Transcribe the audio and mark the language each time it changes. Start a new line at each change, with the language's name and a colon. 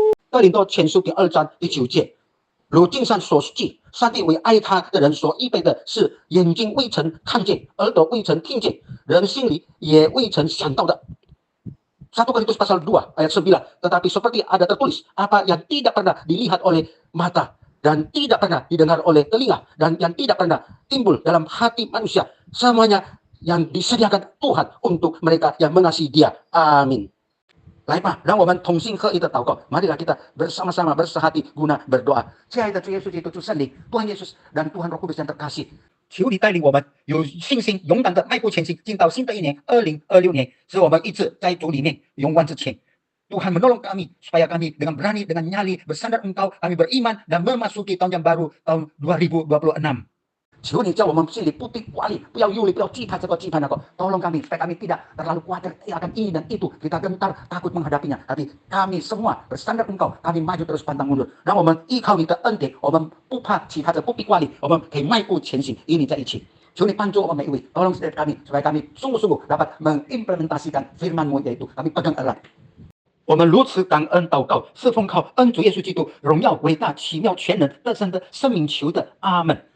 Chinese: 哥林多前书第2章第9节，如经上所记，上帝为爱他的人所预备的是眼睛未曾看见，耳朵未曾听见，人心里也未曾想到的。
Indonesian: 1 Korintus pasal 2 ayat 9. Tetapi seperti ada tertulis, apa yang tidak pernah dilihat oleh mata dan tidak pernah didengar oleh telinga dan yang tidak pernah timbul dalam hati manusia, semuanya yang disediakan Tuhan untuk mereka yang mengasihi Dia. Amin.
Chinese: 来吧，让我们同心合一的祷告。
Indonesian: Marilah kita bersama-sama bersehati guna berdoa。
Chinese: 亲爱的主耶稣基督，主圣灵，
Indonesian: Tuhan Yesus dan Tuhan Roh Kudus yang terkasih，
Chinese: 求你带领我们有信心、勇敢的迈步前行，进到新的一年2026年，使我们一直在主里面勇往直前。
Indonesian: Tuhan menolong kami supaya kami dengan berani, dengan nyali bersandar Engkau, kami beriman dan memasuki tahun yang baru, tahun 2026。
Chinese: 求你叫我们心里不必挂虑，不要忧虑，不要惧怕这个惧怕那个。
Indonesian: Tolong kami supaya kami tidak terlalu khawatir akan ini dan itu, kita gentar takut menghadapinya. Tapi kami semua bersandar Engkau, kami maju terus pantang mundur。
Chinese: 让我们依靠你的恩典，我们不怕其他的，不必挂虑，我们可以迈步前行，与你在一起。求你帮助我们每一位，
Indonesian: tolong setiap kami supaya kami sungguh-sungguh dapat mengimplementasikan firman-Mu yaitu kami pegang erat。
Chinese: 我们如此感恩祷告，是奉靠恩主耶稣基督荣耀伟大奇妙全能得胜的生命求的，阿门。